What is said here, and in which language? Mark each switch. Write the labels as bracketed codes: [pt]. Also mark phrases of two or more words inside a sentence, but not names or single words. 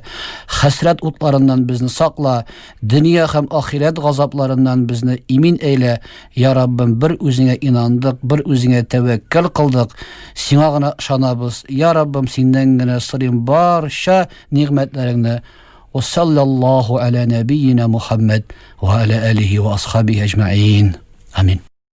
[tt] Хәсрәт утларыннан безне сакла, дөнья һәм ахирәт газапларыннан безне имин әйлә. Я Раббым, бер үзеңә инандык, бер үзеңә тәвәккәл кылдык, сиңа гына ышанабыз. Я Раббым, синнән генә сорыйм барча нигъмәтләреңне. [ar] وصلى الله على نبينا محمد وعلى آله وأصحابه أجمعين آمين.